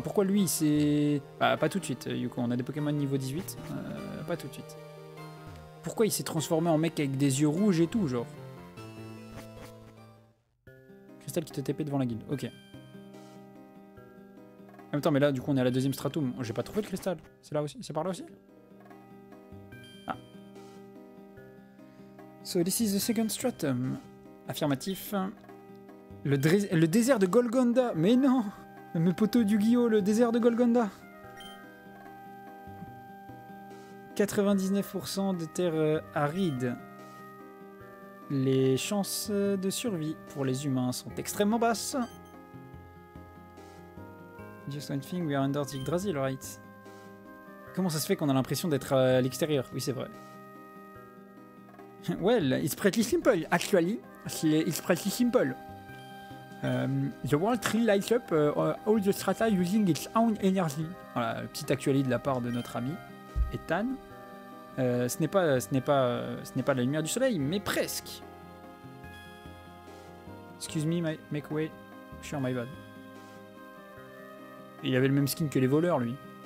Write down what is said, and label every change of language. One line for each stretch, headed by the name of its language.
French: Pourquoi lui, c'est. Bah, pas tout de suite, Yuko. On a des Pokémon niveau 18. Pas tout de suite. Pourquoi il s'est transformé en mec avec des yeux rouges et tout, genre? Cristal qui te TP devant la guilde. Ok. En même temps, mais là, du coup, on est à la deuxième stratum. J'ai pas trouvé le cristal. C'est là aussi? C'est par là aussi? Ah.
English: So, this is the second stratum.
French: Affirmatif. Le désert de Golgonda. Mais non! Mes poteaux du Yu-Gi-Oh! Le désert de Golgonda. 99% de terre aride. Les chances de survie pour les humains sont extrêmement basses.
English: Just one thing, we are under the Yggdrasil, right?
French: Comment ça se fait qu'on a l'impression d'être à l'extérieur? Oui, c'est vrai.
English: Well, it's pretty simple, actually. It's pretty simple. The world tree lights up all the strata using its own energy.
French: Voilà, petite actualité de la part de notre ami Ethan. Ce n'est pas la lumière du soleil, mais presque.
English: Excuse me, make way. Sure, my bad.
French: Il avait le même skin que les voleurs, lui.